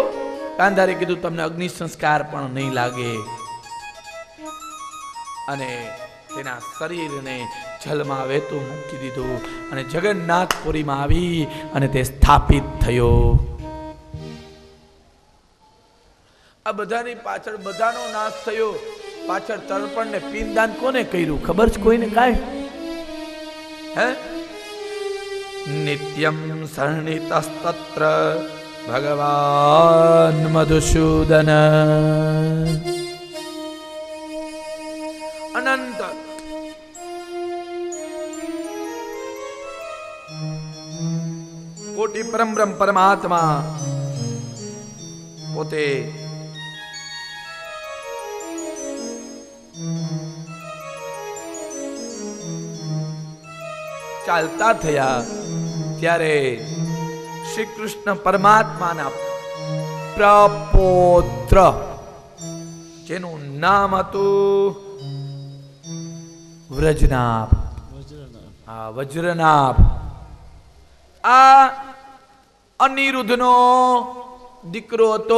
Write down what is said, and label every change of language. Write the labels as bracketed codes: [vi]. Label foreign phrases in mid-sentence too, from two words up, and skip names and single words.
[gu] ગાંધારે કીધું તમને અગ્નિ સંસ્કાર પણ નહીં લાગે અને તેના શરીરને જલમાં વહેતું મૂકી દીધું અને જગન્નાથપુરીમાં આવી અને તે સ્થાપિત થયો। આ બધાની પાછળ બધાનો નાશ થયો। પાછળ તર્પણ ને પિંડદાન કોને કર્યું ખબર છે કોઈને કાંઈ? હે? [sa] नित्यं सन्नितस्तत्र भगवान् मधुसूदन। [gu] અનંત કોટિ પરમ બ્રહ્મ પરમાત્મા પોતે ચાલતા થયા ત્યારે શ્રી કૃષ્ણ પરમાત્માના પ્રપોત્ર પુત્ર જેનું નામ હતું વ્રજનાભ. હા, વજ્રનાભ. આ અનિરુદ્ધનો દીકરો હતો.